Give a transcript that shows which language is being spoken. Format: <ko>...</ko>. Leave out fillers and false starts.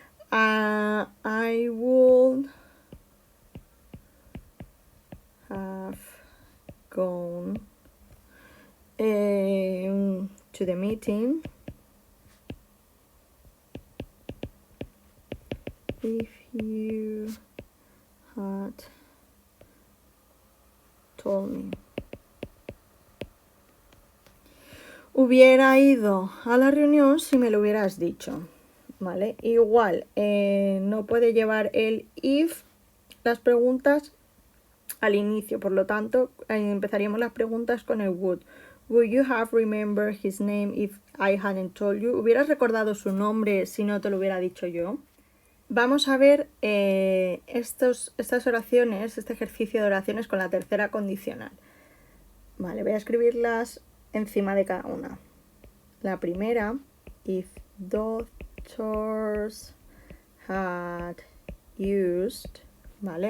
<en>I would have gone to the meeting if you had told me.</en> <es>Hubiera ido a la reunión si me lo hubieras dicho, ¿vale? Igual, no puede llevar el if, las preguntas, al inicio. Por lo tanto, empezaríamos las preguntas con el would.</es> <en>Would you have remembered his name if I hadn't told you?</en> <es>¿Hubieras recordado su nombre si no te lo hubiera dicho yo? Vamos a ver estas oraciones, este ejercicio de oraciones con la tercera condicional. Vale, voy a escribirlas encima de cada una. La primera,</es> <en>if doctors had used,</en> <es>¿vale?</es>